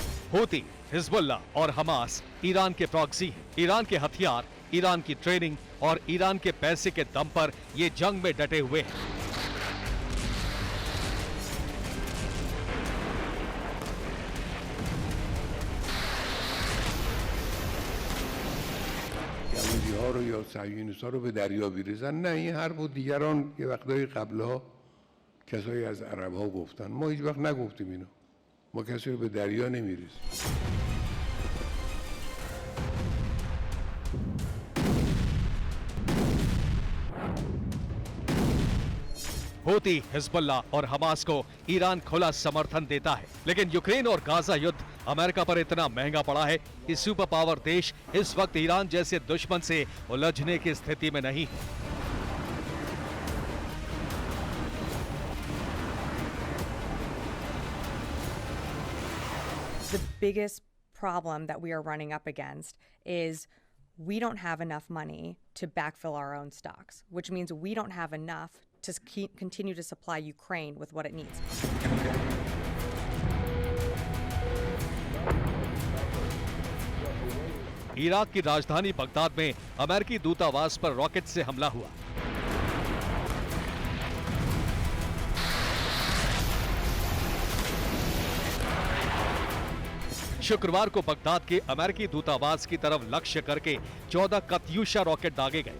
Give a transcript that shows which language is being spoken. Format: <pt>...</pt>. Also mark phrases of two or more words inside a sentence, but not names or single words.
<hi>हूती, हिजबुल्ला और हमास ईरान के प्रॉक्सी हैं। ईरान के हथियार, ईरान की ट्रेनिंग और ईरान के पैसे के दम पर ये जंग में डटे हुए हैं।</hi> <fa>یهودی‌ها رو یا صهیونیست‌ها رو به دریا بریزن. نه، این حرف و دیگران یه وقتایی قبلها کسایی از عرب‌ها گفتن. ما هیچ وقت نگفتیم اینو. ما کسی رو به دریا نمیریزیم.</fa> <hi>हूती, हिजबुल्ला और हमास को ईरान खुला समर्थन देता है, लेकिन यूक्रेन और गाजा युद्ध अमेरिका पर इतना महंगा पड़ा है कि</hi> <en>super power</en> <hi>देश इस वक्त ईरान जैसे दुश्मन से उलझने की स्थिति में नहीं है।</hi> <en>The biggest problem that we are running up against is we don't have enough money to backfill our own stocks, which means we don't have enough to continue to supply Ukraine with what it needs.</en> <hi>इराक की राजधानी बगदाद में अमेरिकी दूतावास पर रॉकेट से हमला हुआ। शुक्रवार को बगदाद के अमेरिकी दूतावास की तरफ लक्ष्य करके 14 कत्यूशा रॉकेट दागे गए।</hi>